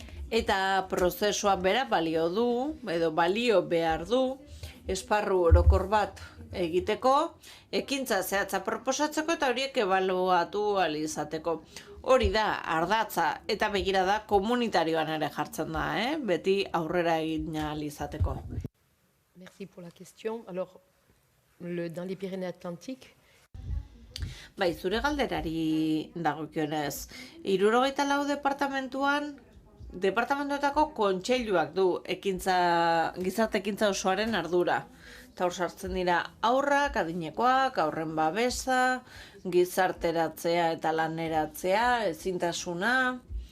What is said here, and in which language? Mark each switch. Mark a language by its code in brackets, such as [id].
[eu] Eta prozesua bera balio du, edo balio behar du, esparru orokor bat egiteko, ekintza zehatza proposatzeko eta horiek ebaluatu ahal izateko. Hori da, ardatza eta begira da komunitarioan ere jartzen da, beti aurrera egin ahal izateko. [fr] Merci pour la question. Alors, dans les Pyrénées-Atlantiques, [eu] Zure galderari dagokionez, 74 departamentuetako kontseiluak du gizarte ekintza osoaren ardura. Eta hor sartzen dira haurrak, adinekoak, haurren babesa, gizarteratzea eta laneratzea, ezintasuna.